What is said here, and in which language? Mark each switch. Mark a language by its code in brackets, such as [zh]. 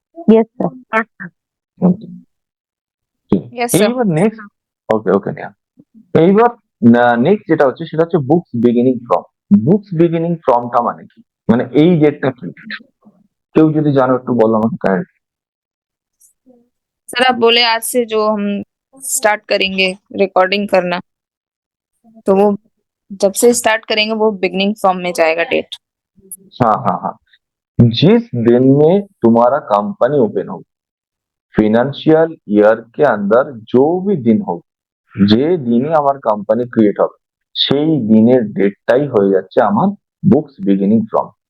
[en] Yes sir. Yes, sir. [bn] এইবার next, ওকে ওকে নেয়া, এইবার নেক্সট যেটা হচ্ছে সেটা হচ্ছে books beginning from. Books beginning ফ্রমটা মানে কি, মানে এই ডেটটা কি? কেউ যদি জানো একটু বলো আমাকে কাইন্ডলি। [hi] सर आप बोले आज से जो हम स्टार्ट करेंगे रिकॉर्डिंग करना, तो वो जब से स्टार्ट करेंगे वो बिगनिंग फ्रॉम में जाएगा डेट। हाँ हाँ हाँ, जिस दिन में तुम्हारा कंपनी ओपन हो, ফিনান্সিয়াল ইয়ার के अंदर जो भी दिन हो, [bn] যে দিনে আমার কোম্পানি ক্রিয়েট হবে, সেই দিনের ডেটটাই হয়ে যাচ্ছে আমার বুকস বিগিনিং ফ্রম।